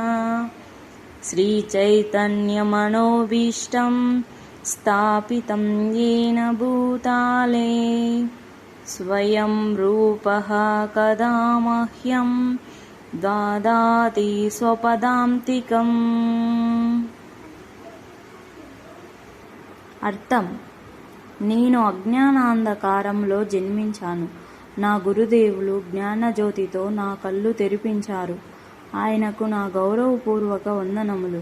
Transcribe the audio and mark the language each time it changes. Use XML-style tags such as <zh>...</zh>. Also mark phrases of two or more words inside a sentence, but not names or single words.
<sa>श्रीचैतन्यमनोभीष्टं स्थापितं येन भूताले स्वयं रूपः कदा मह्यं ददाति स्वपदान्तिकम्।</sa> <te>అర్థం: నేను అజ్ఞానాంధకారంలో జన్మించాను. నా గురుదేవులు జ్ఞానజ్యోతితో నా కళ్ళు తెరిపించారు. ఆయనకు నా గౌరవపూర్వక వందనములు.</te>